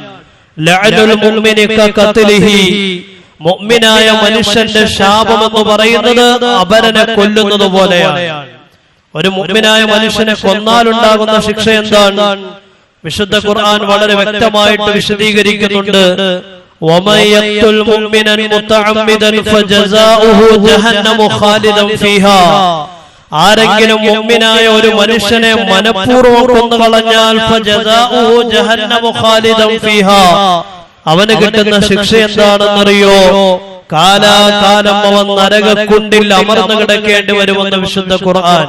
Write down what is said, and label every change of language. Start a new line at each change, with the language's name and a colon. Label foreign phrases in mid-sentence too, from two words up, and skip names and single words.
Arabic: لعن المؤمن كقتله,
Malayalam: മുഅ്മിനായ മനുഷ്യന്റെ ശാപം എന്ന് പറയുന്നത് അപരനെ കൊല്ലുന്നത് പോലെയാണ്. ഒരു മുഅ്മിനായ മനുഷ്യനെ കൊന്നാലുണ്ടാകുന്ന ശിക്ഷ എന്താണ്? വിശുദ്ധ ഖുർആൻ വളരെ വ്യക്തമായിട്ട് വിശദീകരിക്കുന്നുണ്ട്.
Arabic: وَمَن يَقْتُلْ مُؤْمِنًا مُتَعَمِّدًا فَجَزَاؤُهُ جَهَنَّمُ خَالِدًا فِيهَا,
Malayalam: ആരെങ്കിലും മുഅ്മിനായ ഒരു മനുഷ്യനെ മനഃപൂർവ്വം കൊന്നുകളഞ്ഞാൽ
Arabic: فجزاؤه جهنم خالدا فيها,
Malayalam: അവന് കിട്ടുന്ന ശിക്ഷ എന്താണെന്നറിയോ? കാലാകാലം അവൻ നരകക്കുണ്ടിൽ അമർന്നു കിടക്കേണ്ടി വരുമെന്ന് വിശുദ്ധ ഖുർആൻ.